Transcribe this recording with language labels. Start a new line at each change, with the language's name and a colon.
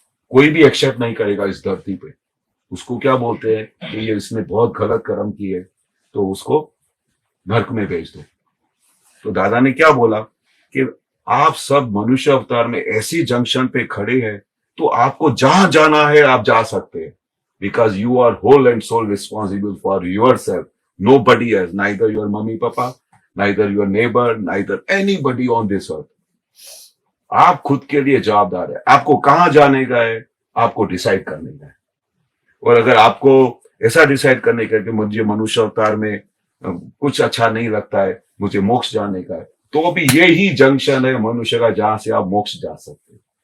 Hindi: कोई भी एक्सेप्ट नहीं करेगा इस धरती पे. उसको क्या बोलते हैं कि ये इसने बहुत गलत कर्म किए, तो उसको नर्क में भेज दो. तो दादा ने क्या बोला कि आप सब मनुष्य अवतार में ऐसी जंक्शन पे खड़े हैं, तो आपको जहां जाना है आप जा सकते हैं.
English: Because you are whole and soul responsible for your self. Nobody else, neither your mummy papa, neither your neighbor, neither anybody on this earth.
Hindi: आप खुद के लिए जवाबदार है. आपको कहां जाने का है, आपको डिसाइड करने का है. और अगर आपको ऐसा डिसाइड करने का है कि मुझे मनुष्य अवतार में कुछ अच्छा नहीं लगता है, मुझे मोक्ष जाने का है, तो भी ये ही जंक्शन है मनुष्य का जहां से आप मोक्ष जा सकते हैं.